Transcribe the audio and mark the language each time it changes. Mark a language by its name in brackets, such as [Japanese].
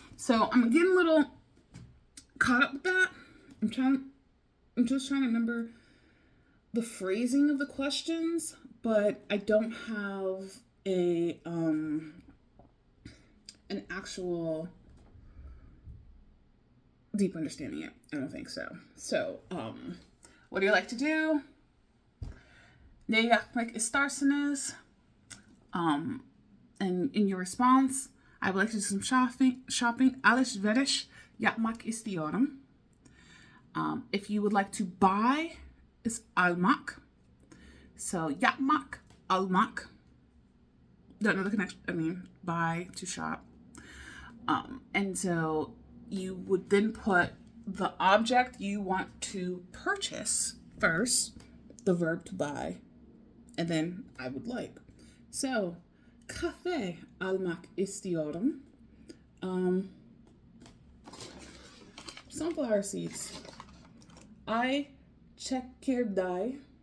[English] So I'm getting a little caught up with that. I'm just trying to remember the phrasing of the questions, but I don't have an actual deep understanding yet. I don't think so. So, what do you like to do? [Turkish] Ne yapmak istersiniz? [English] And in your response, I would like to do some shopping. [Turkish] Alışveriş yapmak istiyorum. [English] If you would like to buy, is almak. So yapmak, almak. don't know the connection. I mean, buy, to shop. And so you would then put the object you want to purchase first, the verb to buy, and then I would like. [Turkish] So, cafe almak istiyorum. [English] Sunflower seeds. [Turkish] I çekirdeği.